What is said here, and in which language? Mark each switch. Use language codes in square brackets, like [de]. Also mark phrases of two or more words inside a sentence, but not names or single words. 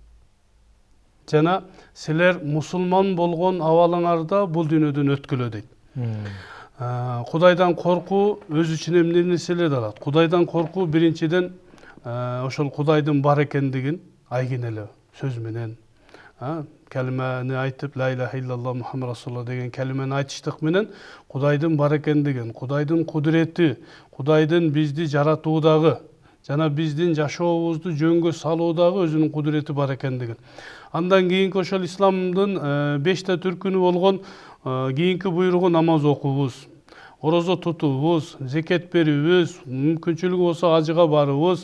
[ky] Жана силер мусулман болгон абалыңарда бул дүйнөдөн өткүлө дейт. Кудайдан коркуу өз ичине эмне нерселерди алат? Кудайдан коркуу биринчиден ошол Кудайдын бар экендигин айгинелөө сөз менен, калиманы айтып, [ar] لا إله إلا الله محمد رسول الله [ky] деген калиманы айтыштык менен Кудайдын бар экендигин, Кудайдын кудурети, Кудайдын бизди жаратуудагы жана биздин жашообузду жөнгө салуудагы өзүнүн кудурети бар экендигин. Андан кийинки ошол исламдын 5 түркүнү болгон кийинки буйругу намаз окуубуз, орозо тутуубуз, зекет берүүбүз, мүмкүнчүлүгү болсо ажыга барыбыз.